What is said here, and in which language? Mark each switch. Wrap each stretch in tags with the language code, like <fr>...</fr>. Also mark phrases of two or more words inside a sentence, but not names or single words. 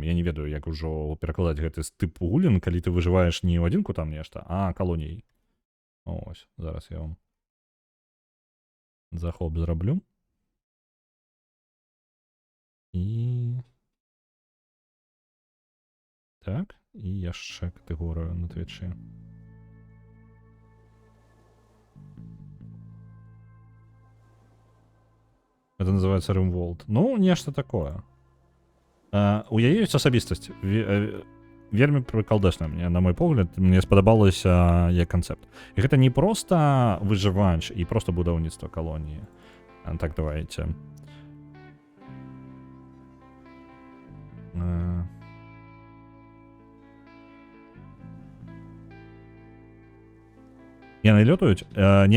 <be>Я не ведаю, як ужо перакладаць гэты тып гулін, калі ты выжываеш не ў адзінку там нешта, а калоній. Ось, зараз я вам захоп зраблю. І... Так, і яшчэ катэгорыю на твічы.</be> <ru>Это называется RimWorld.</ru> <be>Ну, нешта такое. У яе ёсць асабістасць. Вельмі прыкалдэшна мне, на мой погляд, мне спадабалася як канцэпт. І гэта не проста выжывач і проста будаўніцтва калоніі. Так, давайте. Яны лётаюць? Не.</be>